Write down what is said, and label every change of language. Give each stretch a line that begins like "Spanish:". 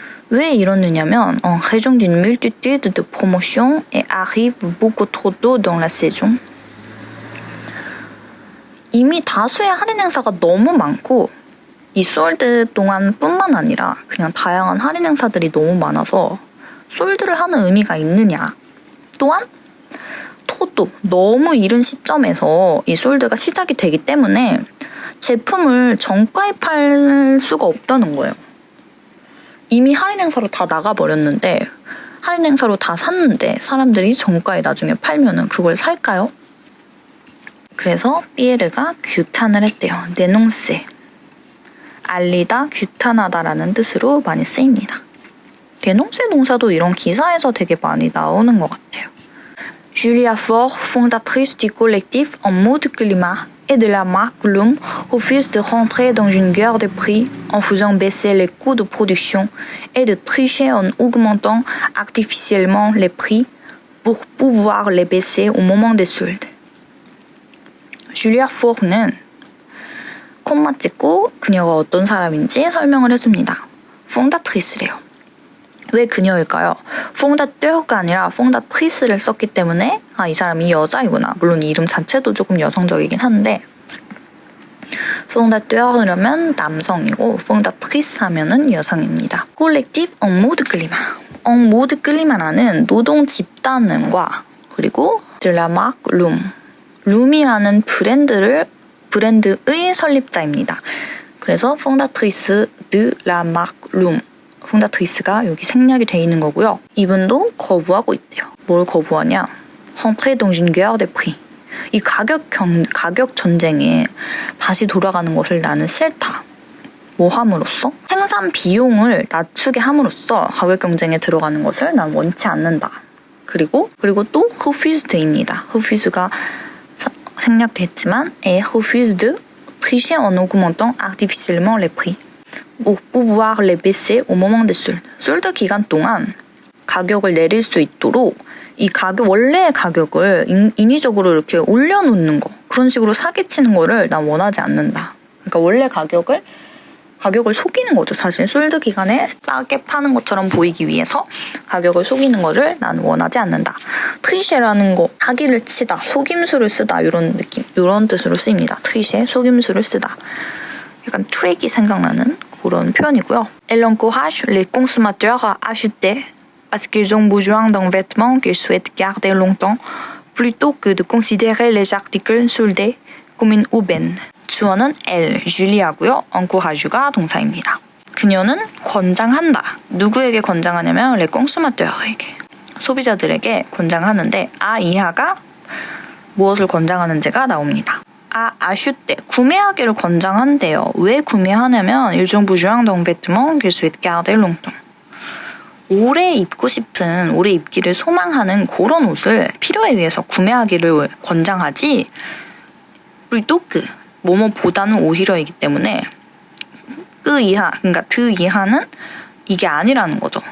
Korean: 왜 이러느냐면
French: en raison d'une multitude de promotions et arrive beaucoup trop tôt dans la saison.
Korean: 이미 다수의 할인 행사가 너무 많고 이 솔드 동안뿐만 아니라 그냥 다양한 할인 행사들이 너무 많아서 솔드를 하는 의미가 있느냐. 또한 토도 너무 이른 시점에서 이 솔드가 시작이 되기 때문에 제품을 정가에 팔 수가 없다는 거예요. 이미 할인 행사로 다 나가버렸는데 할인 행사로 다 샀는데 사람들이 정가에 나중에 팔면은 그걸 살까요? 그래서 피에르가 규탄을 했대요.
French: dénoncer.
Korean: 알리다, 규탄하다라는 뜻으로 많이 쓰입니다. dénoncer 동사도 이런 기사에서 되게 많이 나오는 것 같아요.
French: Julia Faure, fondatrice du collectif En Mode Climat et de la marque Loom, refuse de rentrer dans une guerre de prix en faisant baisser les coûts de production et de tricher en augmentant artificiellement les prix pour pouvoir les baisser au moment des soldes.
Korean: 줄리아 포르는 콤마 찍고 그녀가 어떤 사람인지 설명을 해줍니다. fondatrice래요. 왜 그녀일까요? fondateur가 아니라 fondatrice를 썼기 때문에 이 사람이 여자이구나. 물론 이름 자체도 조금 여성적이긴 한데 fondateur이라면 남성이고 fondatrice 하면은 여성입니다.
French: collectif en mode climat. en mode climat
Korean: 라는 노동 집단과 그리고
French: de la marque Loom.
Korean: 룸이라는 브랜드의 설립자입니다. 그래서
French: fondatrice de la marque Loom.
Korean: fondatrice가 여기 생략이 돼 있는 거고요. 이분도 거부하고 있대요. 뭘 거부하냐?
French: rentrer dans une guerre de prix.
Korean: 이 가격 전쟁에 다시 돌아가는 것을 나는 싫다. 뭐 함으로써? 생산 비용을 낮추게 함으로써 가격 경쟁에 들어가는 것을 난 원치 않는다. 그리고 또 refused입니다. refuse가 생략됐지만
French: et refuse de tricher en augmentant artificiellement les prix. pour pouvoir les baisser au moment des soldes.
Korean: 솔드 기간 동안 가격을 내릴 수 있도록 이 원래의 가격을 인위적으로 이렇게 올려놓는 거, 그런 식으로 사기치는 거를 난 원하지 않는다. 그러니까 원래 가격을 속이는 거죠. 사실 솔드 기간에 싸게 파는 것처럼 보이기 위해서 가격을 속이는 거를 난 원하지 않는다. 트리셰라는 거, 사기를 치다, 속임수를 쓰다 이런 느낌, 이런 뜻으로 쓰입니다. 트리셰, 속임수를 쓰다. 약간 트랙이 생각나는 그런 표현이고요.
French: Elle encourage les consommateurs à acheter parce qu'ils ont besoin d'un vêtement qu'ils souhaitent garder longtemps plutôt que de considérer les articles soldés comme une aubaine.
Korean: 주어는 elle, 줄리아고요. encourage가 동사입니다. 그녀는 권장한다. 누구에게 권장하냐면
French: les consommateurs
Korean: 에게, 소비자들에게 권장하는데 이하가 무엇을 권장하는지가 나옵니다. acheter, 구매하기를 권장한대요. 왜 구매하냐면
French: ils ont besoin d'un vêtement qu'ils souhaitent garder longtemps.
Korean: 오래 입기를 소망하는 그런 옷을 필요에 의해서 구매하기를 권장하지 plutôt que 뭐뭐보다는 오히려이기 때문에 그러니까 그 이하는 이게 아니라는 거죠.